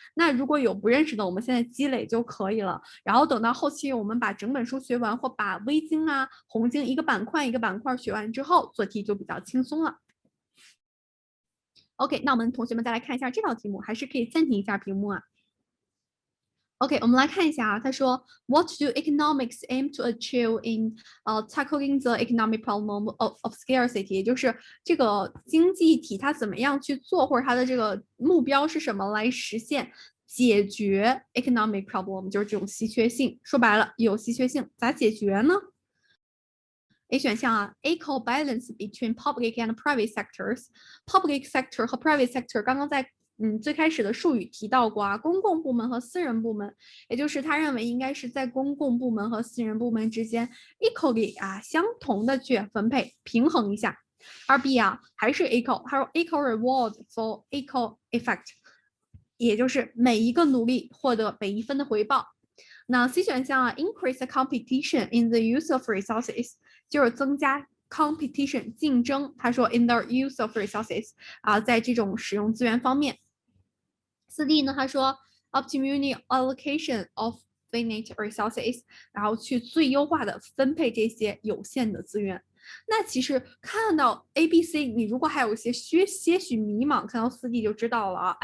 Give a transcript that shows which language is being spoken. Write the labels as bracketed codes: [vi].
[zh] 那如果有不认识的，我们现在积累就可以了。然后等到后期我们把整本书学完，或把微经啊、红经一个板块一个板块学完之后，做题就比较轻松了。 OK， 那我们同学们再来看一下这道题目，还是可以暂停一下屏幕啊。 [en] OK， [zh] 我们来看一下啊，他说 [en] What do economics aim to achieve in tackling the economic problem of scarcity？ [zh] 也就是这个经济体它怎么样去做，或者它的这个目标是什么来实现解决 economic problem， 就是这种稀缺性。说白了，有稀缺性，咋解决呢？A 选项啊 ， [en] equal balance between public and private sectors。 [zh] Public sector 和 private sector 刚刚在最开始的术语提到过啊，公共部门和私人部门，也就是他认为应该是在公共部门和私人部门之间 equally 相同的去分配，平衡一下。而 B 还是 equal， 他说 [en] equal reward for equal effect， [zh] 也就是每一个努力获得每一分的回报。 [en] 那 C 选项increase the competition in the use of resources， [zh] 就是增加 [en] competition 竞争。 [zh] 他说 [en] in the use of resources [zh] 在这种使用资源方面。 4D 呢，他说 [en] optimum allocation of finite resources， [zh] 然后去最优化的分配这些有限的资源。那其实看到 A、B、C， 你如果还有一些些许迷茫，看到4D 就知道了啊。